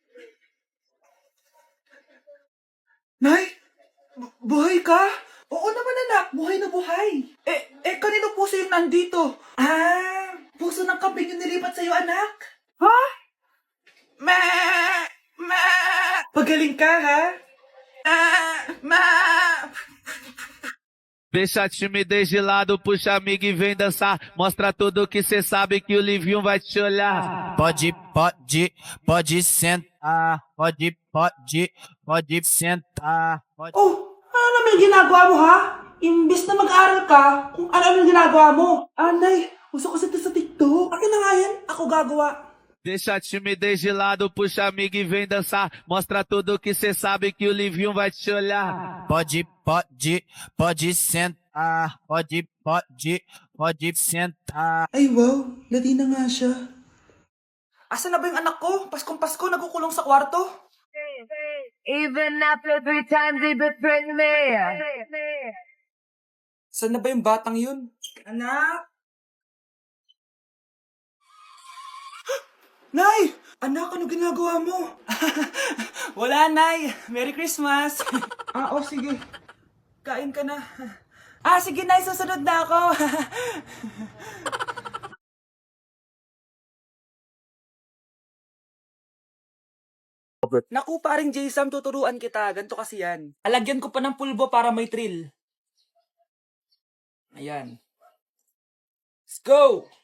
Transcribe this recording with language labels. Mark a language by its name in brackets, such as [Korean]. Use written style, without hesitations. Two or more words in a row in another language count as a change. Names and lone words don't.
[Filipino] Nay, buhay ka? Oo naman, anak. Buhay na buhay. Kanino puso yung nandito? Puso ng kambing yung nilipat sa'yo, anak. Ha? Ma! Pagaling ka, ha? [Portuguese] Deixa a timidez de lado, puxa amigo e vem dançar. Mostra tudo que cê sabe que o Livinho vai te olhar. Pode sentar. Pode sentar. [Filipino] Oh, ano naman yung ginagawa mo, ha? Imbis na mag-aral ka, kung ano yung ginagawa mo. Anay, uso kasi ito sa TikTok. Akin na nga yan, ako gagawa. [Portuguese] Deixa a timidez de lado, puxa amigo e vem dançar. Mostra tudo que cê sabe que o Livinho vai te olhar. Pode sentar. Pode sentar. [Filipino] Ay, wow, lati na nga siya. Asa na ba yung anak ko? Paskong-pasko, nagkukulong sa kwarto. [English] Even after 3 times he betrayed me. [Filipino] Saan na ba yung batang yun? Anak? Nay! Anak, ano ginagawa mo? Wala, Nay. [English] Merry Christmas. [Filipino] Sige. Kain ka na. Sige, Nay. Susunod na ako. Naku, paring Jason, tuturuan kita. Ganto kasi yan. Alagyan ko pa ng pulbo para may thrill. Ayan. [English] Let's go!